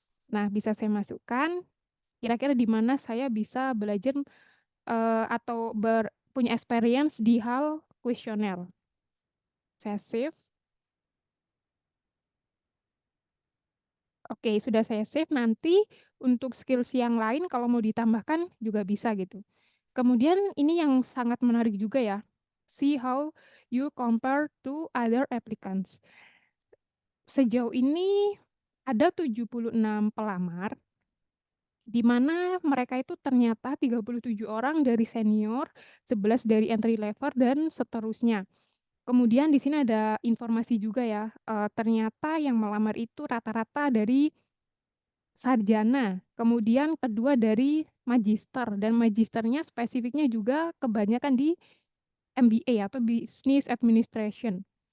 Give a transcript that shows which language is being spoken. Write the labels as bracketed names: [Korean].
[Indonesian] Nah, bisa saya masukkan kira-kira di mana saya bisa belajar atau punya experience di hal kuesioner. Saya save. Oke, sudah saya save. Nanti untuk skills yang lain kalau mau ditambahkan juga bisa gitu. Kemudian ini yang sangat menarik juga ya. [English] See how you compare to other applicants. [Indonesian] Sejauh ini ada 76 pelamar, di mana mereka itu ternyata 37 orang dari senior, 11 dari entry level, dan seterusnya. Kemudian di sini ada informasi juga ya, ternyata yang melamar itu rata-rata dari sarjana, kemudian kedua dari magister, dan magisternya spesifiknya juga kebanyakan di MBA atau Business Administration.